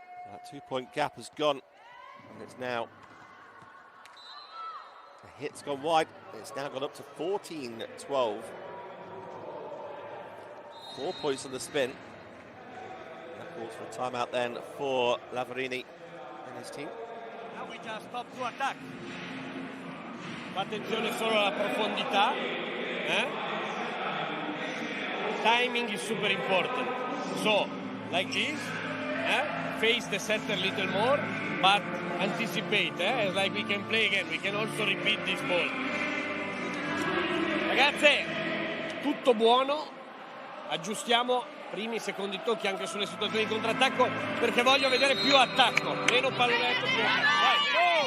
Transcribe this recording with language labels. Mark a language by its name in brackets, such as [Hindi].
[English] That 2-point gap has gone, and it's now the hit's gone wide. It's now gone up to 14-12. 4 points on the spin. That calls for a timeout then for Lavarini and his team. Now we just stop to attack. [Italian] Attenzione solo alla profondità. [English] Timing is super important. So, like this, face the setter a little more, but anticipate. It's like we can play again. We can also repeat this ball. [Italian] Ragazze, tutto buono. Aggiustiamo primi e secondi tocchi anche sulle situazioni di contrattacco perché voglio vedere più attacco, meno pallonetto, più attacco.